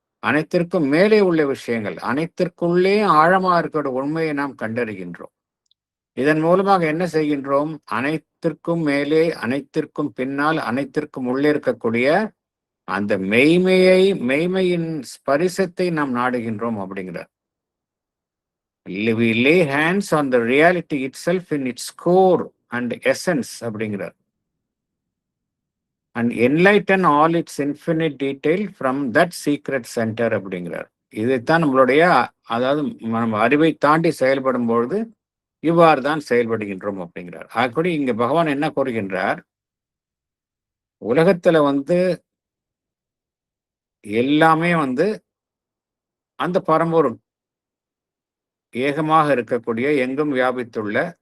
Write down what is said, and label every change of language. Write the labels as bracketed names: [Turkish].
[Tamil] அனைத்திற்கும் மேலே உள்ள விஷயங்கள், அனைத்திற்குள்ளே ஆழமா இருக்கிற உண்மையை நாம் கண்டறிகின்றோம். இதன் மூலமாக என்ன செய்கின்றோம், அனைத்திற்கும் மேலே, அனைத்திற்கும் பின்னால், அனைத்திற்கும் உள்ளே இருக்கக்கூடிய அந்த மெய்மையின் ஸ்பரிசத்தை நாம் நாடுகின்றோம் அப்படிங்கிறார். [English] We lay hands on the reality itself in its core and essence அப்படிங்கிறார். And enlighten all its infinite detail from that secret center அப்படிங்கிறார். [Tamil] இதைத்தான் நம்மளுடைய, அதாவது நம்ம அறிவை தாண்டி செயல்படும் பொழுது இவ்வாறு தான் செயல்படுகின்றோம் அப்படிங்கிறார். ஆகக்கூட இங்க பகவான் என்ன கூறுகின்றார், உலகத்துல எல்லாமே அந்த பரம்பொருள் ஏகமாக இருக்கக்கூடிய, எங்கும் வியாபித்துள்ள,